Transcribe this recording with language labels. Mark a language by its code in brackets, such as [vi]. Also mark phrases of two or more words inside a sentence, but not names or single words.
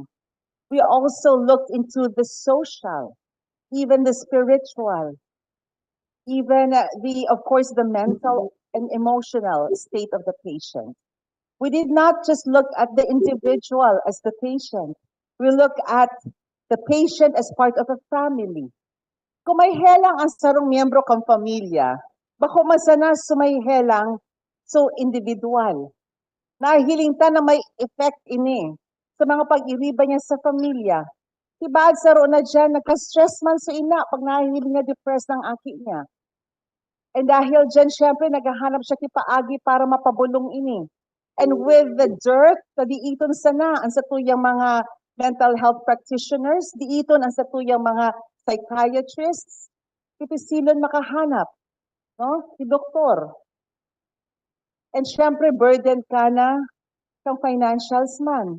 [en] We also looked into the social, even the spiritual, even of course, the mental and emotional state of the patient. We did not just look at the individual as the patient. We look at the patient as part of a family. [bik] Kung may helang ang sarong miyembro kang pamilya, bako masana sumayhelang so individual. Nahiling ta na may effect ini sa mga pag-iriba niya sa pamilya. Tibad sa na dyan, nagka-stress man sa ina pag nahihiling na depressed ng aki niya. And dahil dyan, syempre, naghahanap siya kipaagi para mapabulong ini. [en] And with the dearth, [bik] diiton sana ang satuyang mga [en] mental health practitioners, [bik] diiton ang satuyang mga psychiatrists, ipisilon makahanap, no? Si doktor. And syempre, burden ka na kang financials man.